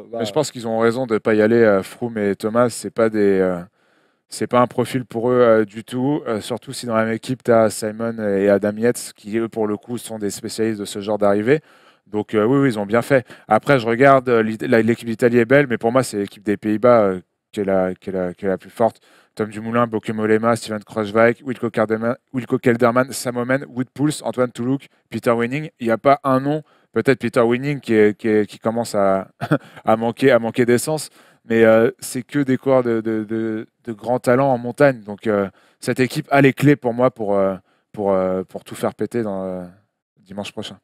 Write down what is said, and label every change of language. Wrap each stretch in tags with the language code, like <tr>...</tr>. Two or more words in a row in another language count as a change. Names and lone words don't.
<fr>Mais je pense qu'ils ont raison de ne pas y aller. Froome et Thomas, c'est pas un profil pour eux du tout. Surtout si dans la même équipe, tu as Simon et Adam Yates qui, eux, pour le coup, sont des spécialistes de ce genre d'arrivée. Donc, oui, ils ont bien fait. Après, je regarde, l'équipe d'Italie est belle, mais pour moi, c'est l'équipe des Pays-Bas qui est la plus forte. Tom Dumoulin, Bauke Mollema, Steven Kruijswijk, Wilco Kelderman, Sam Oomen, Wout Poels, Antoine Toulouse, Peter Winning. Il n'y a pas un nom, peut-être Peter Winning qui commence à manquer d'essence. mais c'est que des coureurs de grands talents en montagne. Donc cette équipe a les clés pour moi pour tout faire péter dimanche prochain.</fr>